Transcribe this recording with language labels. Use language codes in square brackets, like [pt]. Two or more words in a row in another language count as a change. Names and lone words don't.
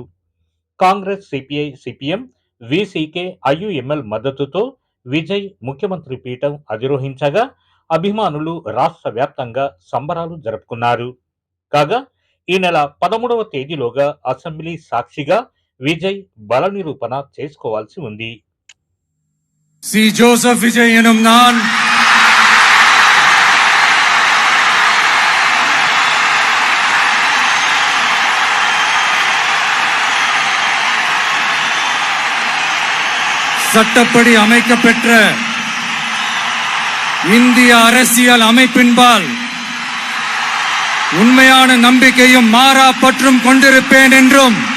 [te] కాంగ్రెస్, సిపిఐ, సిపిఎం, విసికే, ఐయుఎంఎల్ మద్దతుతో విజయ్ ముఖ్యమంత్రి పీఠం అధిరోహించగా అభిమానులు రాష్ట్ర వ్యాప్తంగా సంబరాలు జరుపుకున్నారు. కాగా ఈ నెల 13వ తేదీలోగా అసెంబ్లీ సాక్షిగా విజయ్ బల నిరూపణ చేసుకోవాల్సి ఉంది. [ta] సి జోసెఫ్ విజయ్ எனும் நான் சட்டப்படி அமைக்கப்பெற்ற இந்திய அரசியல் அமைப்பின்பால் உண்மையான நம்பிக்கையும் மாறா பற்றும் கொண்டிருப்பேன் என்றும்